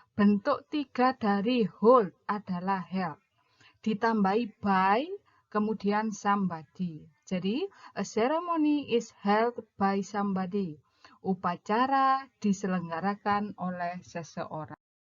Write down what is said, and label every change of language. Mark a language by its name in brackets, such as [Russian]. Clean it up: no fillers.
[Indonesian] Bentuk 3 dari hold adalah held. Ditambahi by, kemudian somebody. [English] Jadi, a ceremony is held by somebody. [Indonesian] Upacara diselenggarakan oleh seseorang.